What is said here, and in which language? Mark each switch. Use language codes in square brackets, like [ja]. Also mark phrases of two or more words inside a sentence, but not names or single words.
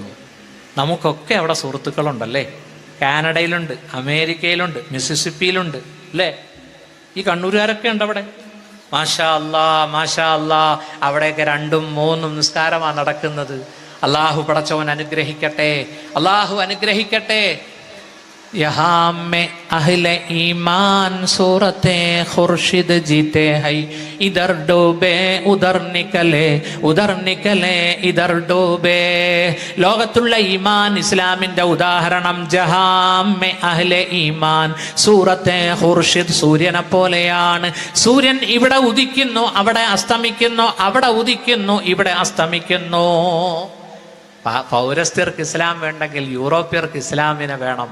[ml] നമുക്കൊക്കെ അവിടെ സുഹൃത്തുക്കളുണ്ടല്ലേ. കാനഡയിലുണ്ട്, അമേരിക്കയിലുണ്ട്, മിസിസിപ്പിയിലുണ്ട് അല്ലേ? ഈ കണ്ണൂരുകാരൊക്കെ ഉണ്ട് അവിടെ. [ar] ما شاء الله, ما شاء الله. [ml] അവിടെയൊക്കെ 2ഉം 3ഉം നിസ്കാരമാണ് നടക്കുന്നത്. അള്ളാഹു പടച്ചവൻ അനുഗ്രഹിക്കട്ടെ, അള്ളാഹു അനുഗ്രഹിക്കട്ടെ. [ur] یہاں میں اہلے ایمان صورتے خورشید جیتے ہے، ادھر ڈوبے ادھر نکلے، ادھر نکلے ادھر ڈوبے. [ml] ലോകത്തുള്ള ഈമാൻ ഇസ്ലാമിന്റെ ഉദാഹരണം [ur] جہاں‌میں اہلے ایمان صورتے خورشید [ml] സൂര്യനെ പോലെയാണ്. സൂര്യൻ ഇവിടെ ഉദിക്കുന്നു, അവിടെ അസ്തമിക്കുന്നു, അവിടെ ഉദിക്കുന്നു, ഇവിടെ അസ്തമിക്കുന്നു. പൗരസ്ത്യർക്ക് ഇസ്ലാം വേണ്ടെങ്കിൽ യൂറോപ്യർക്ക് ഇസ്ലാമിനെ വേണം.